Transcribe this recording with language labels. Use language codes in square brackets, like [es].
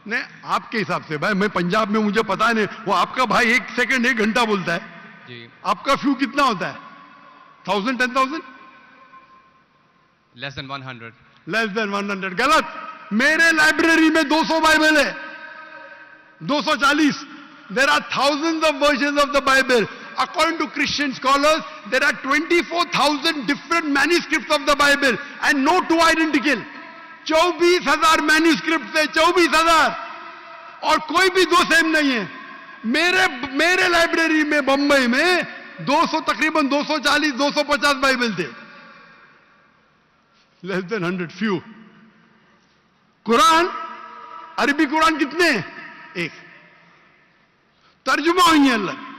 [hi] नहीं, आपके हिसाब से भाई, मैं पंजाब में, मुझे पता नहीं, वो आपका भाई 1 सेकंड 1 घंटा बोलता है जी। आपका फ्यू कितना होता है? 1000, 10,000? [en] Less than 100। Less than 100। गलत। [hi] मेरे लाइब्रेरी में 200 बाइबल है, 240। [en] There are thousands of versions of the Bible. According to Christian scholars, there are 24,000 different manuscripts of the Bible and no two identical. [hi] 24,000 manuscript है, 24,000, और कोई भी दो सेम नहीं है। मेरे लाइब्रेरी में बंबई में 200, तकरीबन 240, 250 बाइबल थे। [en] Less than 100, few. [hi] कुरान, अरबी कुरान कितने? 1। तर्जुमा हुई है अलग।